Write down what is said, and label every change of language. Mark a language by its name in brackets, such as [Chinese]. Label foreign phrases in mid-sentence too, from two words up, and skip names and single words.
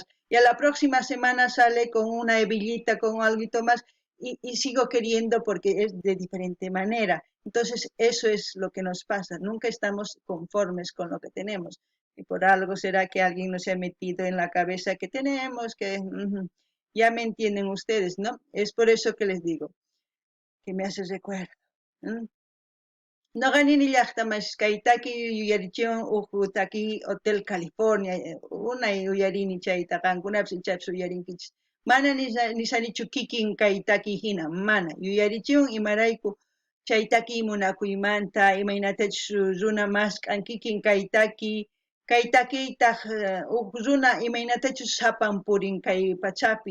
[Spanish] Y a la próxima semana sale con una hebillita, con algo más, y sigo queriendo porque es de diferente manera. Entonces, eso es lo que nos pasa. Nunca estamos conformes con lo que tenemos. Y por algo será que alguien nos ha metido en la cabeza que tenemos, que ya me entienden ustedes, ¿no? Es por eso que les digo, que me hace recuerdo. [Quechua] Noqanini llaqtamas kaytaki yuyarichun taki Hotel California, unay uyarini chayta qankunapis ichapas uyarinkichis. Mana nisanichu kikin kaytaki hina, mana. Yuyarichun imarayku chaytaki munakuymanta, imaynatachus runa maskan kikin kaytakiytaq runa imaynatachus sapan purin kay pachapi.